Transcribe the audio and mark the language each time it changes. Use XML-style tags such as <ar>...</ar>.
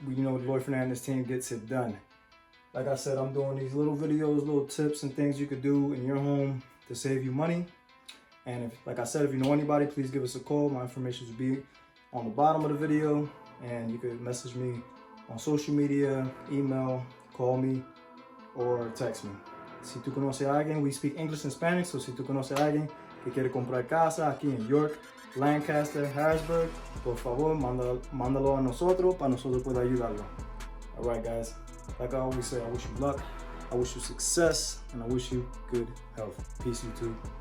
<en>You know, the Lloyd Fernandez team gets it done. Like I said, I'm doing these little videos, little tips and things you could do in your home to save you money. And if, like I said, if you know anybody, please give us a call. My information will be on the bottom of the video, and you could message me on social media, email, call me, or text me.</en> <es>Si tú conoces a alguien,</es> <en>we speak English and Spanish,</en> <es>so si tú conoces a alguien que quiere comprar casa aquí en York, Lancaster, Harrisburg, por favor, mándalo a nosotros para nosotros poder ayudarlo.</es> <en>All right, guys. Like I always say, I wish you luck, I wish you success, and I wish you good health. Peace, YouTube.</en>